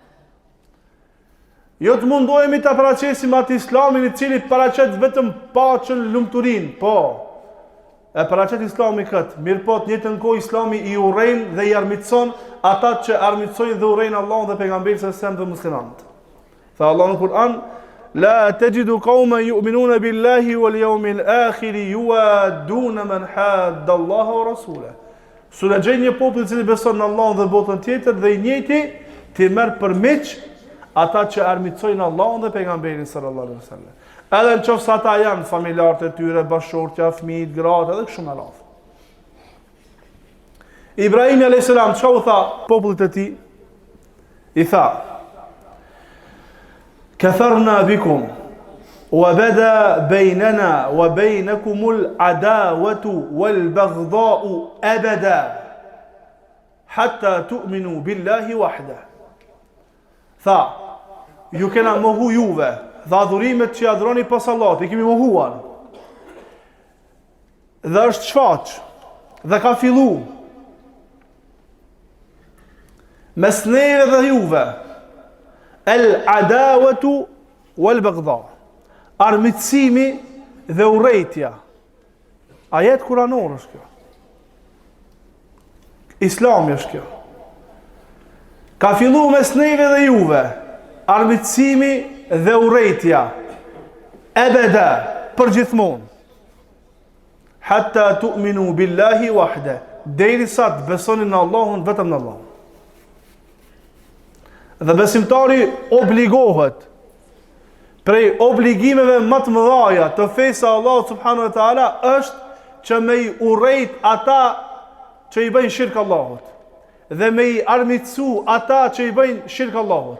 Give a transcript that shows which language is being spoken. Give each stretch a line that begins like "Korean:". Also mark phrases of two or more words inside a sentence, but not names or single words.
Albanian: Jo të mundohemi të paraqesim atë islamin i cili paraqet vetëm paqen, lumturinë, po. E paraqet islami këtë, mirë po të njëjtën kohë islami i urrejn dhe i armiqson ata që armiqsojnë dhe urrejn Allahun dhe pejgamberin
Arabic: صلى الله عليه وسلم
Albanian: dhe muslimanët. Tha Allahu në Kur'an,
Arabic: لا تجد قوما يؤمنون بالله واليوم الآخر يوادون من حاد الله ورسوله.
Albanian: Sura gjej një popull i cili beson në Allahun dhe botën tjetër dhe i njëjti ti merr për miq ata që armiqsojnë Allahun dhe pejgamberin
Arabic: صلى الله عليه وسلم.
Albanian: Edhe në qoftë se ata janë familjarët e tyre, bashortja, fëmijët, gratë, edhe kështu me radhë. Ibrahim
Arabic: عليه السلام
Albanian: çau tha popullit e tij? I tha:
Arabic: "كفرنا بكم وبدا بيننا وبينكم العداوة والبغضاء أبدا حتى تؤمنوا بالله وحده."
Albanian: Tha, ju kena mohu juve, dhe adhurimet që adhuroni pas Allahut, i kemi mohuar. Dhe është shfaq, dhe ka fillu mes neve dhe juve,
Arabic: العداوة والبغضاء,
Albanian: armiqësimi dhe urrejtja. Ajet kuranor është kjo. Islami është kjo. Ka fillu mes neve dhe juve, armiqësimi dhe urrejtja, ebeda, përgjithmonë,
Arabic: حتى تؤمنوا بالله وحده,
Albanian: derisa të besoni në Allahun, vetëm në Allahun. Dhe besimtari obligohet prej obligimeve më të mëdha të fesë së Allahut
Arabic: سبحانه وتعالى
Albanian: është që me i urrejt ata që i bëjnë shirk Allahut dhe me i armiqsu ata që i bëjnë shirk Allahut.